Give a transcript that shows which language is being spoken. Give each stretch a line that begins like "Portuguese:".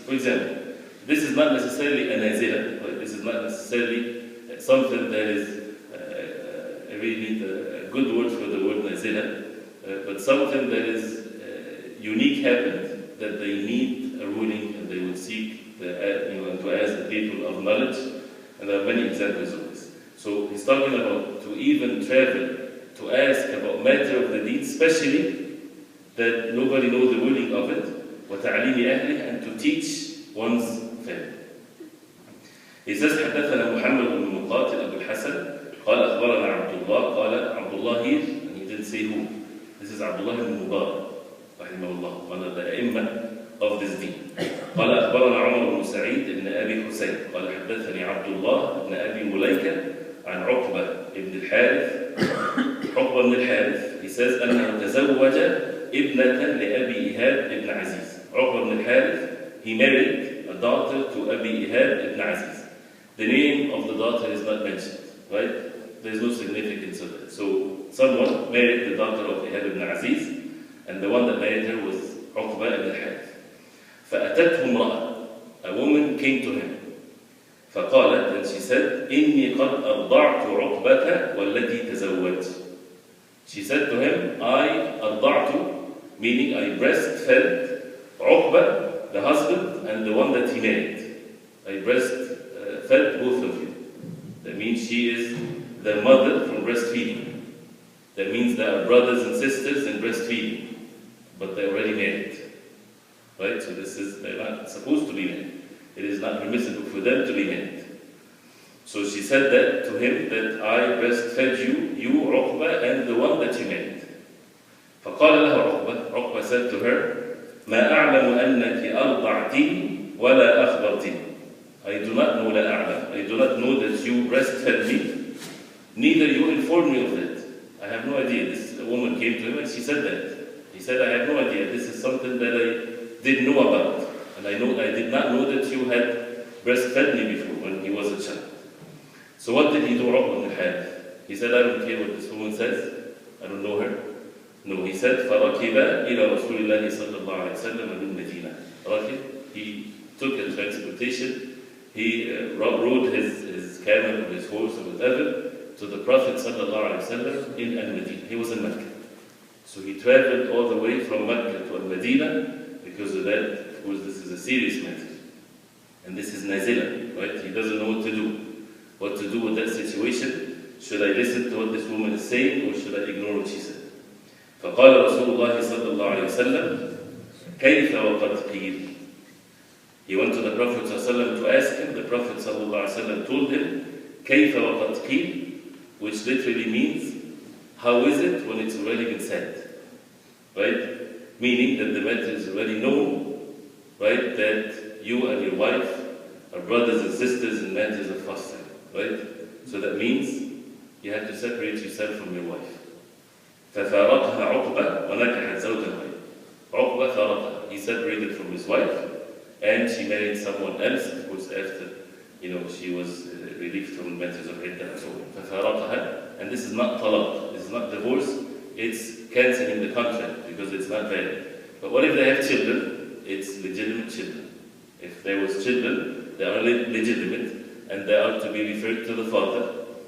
English: For example, this is not necessarily a nazila, right? This is not necessarily something that is, I really need a good word for the word nazila, but something that is unique happened, that they need a ruling and they would seek to ask the people of knowledge, and there are many examples of this. So he's talking about to even travel to ask about matter of the deen, especially that nobody knows the ruling of it,
Arabic: وَتَعْلِيمِ أَهْلِهِ,
English: and to teach one's family.
Arabic: He says, حدثنا محمد بن مقاتل أبو الحسن قال أخبرنا عبد الله قال عبد الله
English: here, and he didn't say who. This is Abdullah ibn Mubarak, rahimahullah, one of the أئمة of this deen.
Arabic: قال أخبرنا عمر بن سعيد بن أبي حسين قال حدثني عبد الله بن أبي مليكة عن عقبة بن الحارث. عقبة بن الحارث,
English: he says
Arabic: أنه تزوج ابنة لأبي إيهاب ibn Aziz.
English: عقبة بن الحارث, he married a daughter to Abi Ihab ibn Aziz. The name of the daughter is not mentioned, right? There's no significance of it. So someone married the daughter of Ihab ibn Aziz, and the one that married her was Uqba ibn al-Harith.
Arabic: فأتته امرأة,
English: a woman came to him.
Arabic: فقالت,
English: and she said,
Arabic: إني قد أرضعت عقبة والتي تزوجت.
English: She said to him, I أرضعت, meaning I breastfed Uqba, the husband, and the one that he married. I breastfed both of you. That means she is the mother from breastfeeding. That means they are brothers and sisters in breastfeeding, but they're already married. Right? So they're not supposed to be married. It is not permissible for them to be married. So she said that to him, that I breastfed you Uqba, and the one that you married.
Arabic: فقال لها
English: Uqba said to her,
Arabic: ما أعلم أنك أرضعتني ولا أخبرتني.
English: I do not know,
Arabic: لا أعلم,
English: I do not know that you breastfed me, neither you informed me of that. I have no idea. This woman came to him and she said that. He said, I have no idea. This is something that I didn't know about. And I did not know that you had breastfed me before when he was a child. So what did he do, Uqba ibn al-Harith? He said, I don't care what this woman says. I don't know her. No, he said,
Arabic: فَرَكِبَ إِلَى رَسُولِ اللَّهِ صَلَّى اللَّهُ عَلَيْهِ وسلم مِنْ مَدِينَةٍ.
English: Rakib, he took a transportation. He rode his camel or his horse or whatever to the Prophet sallallahu alaihi wasallam in Al-Madinah. He was in Mecca. So he traveled all the way from Mecca to Al-Madinah. Because of that, of course, this is a serious matter. And this is nazila, right? He doesn't know what to do. what to do with that situation. Should I listen to what this woman is saying, or should I ignore what she said?
Arabic: فقال رسول الله صلى الله عليه وسلم كيف وقد قيل.
English: He went to the Prophet ﷺ to ask him. The Prophet ﷺ told him
Arabic: كيف وقد قيل,
English: which literally means how is it when it's already been said, right? Meaning that the matter is already known, right? That you and your wife are brothers and sisters in matters of fasting, right? So that means you have to separate yourself from your wife.
Arabic: ففارقها عقبة ونكحت زوجا غيره. عقبة فارقها.
English: He separated from his wife and she married someone else, of course, after she was relieved from matters of iddah and so on. ففارقها, and this is not talaq, this is not divorce, it's cancelling the contract because it's not valid. But what if they have children? It's legitimate children. If there was children, they are legitimate and they are to be referred to the father.